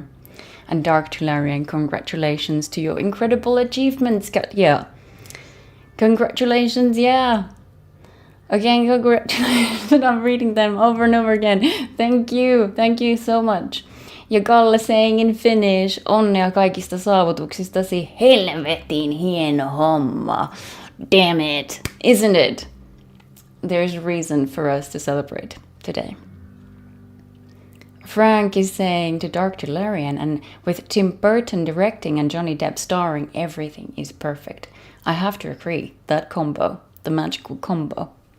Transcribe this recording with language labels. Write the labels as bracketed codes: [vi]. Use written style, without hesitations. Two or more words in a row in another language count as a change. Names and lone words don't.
[en] And Dark Tillarian, congratulations to your incredible achievements, Katja. Congratulations, yeah. Again, congratulations. I'm reading them over and over again. Thank you so much. [fi] Ja Kalle [en] saying in Finnish, [fi] onnea kaikista saavutuksistasi, helvetin hieno homma. [en] Damn it, isn't it? There's a reason for us to celebrate today. Frank is saying to Dark Tillarian, and with Tim Burton directing and Johnny Depp starring, everything is perfect. I have to agree, that combo, the magical combo.